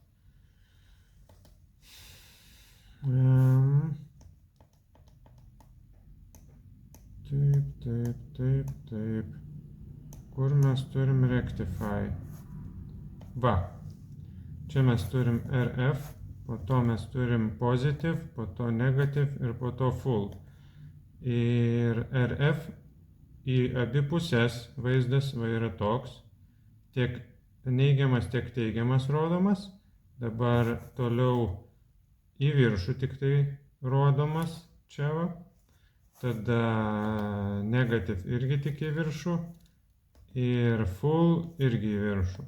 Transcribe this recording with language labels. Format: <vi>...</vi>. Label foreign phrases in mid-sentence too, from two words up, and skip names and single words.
<lt>Taip. Kur mes turim rectify? Čia mes turim RF, po to mes turim positive, po to negative ir po to full. Ir RF į abi pusės vaizdas yra toks, tiek neigiamas, tiek teigiamas rodomas. Dabar toliau į viršų tik tai rodomas čia Tada negative irgi tik į viršų ir full irgi į viršų.</lt>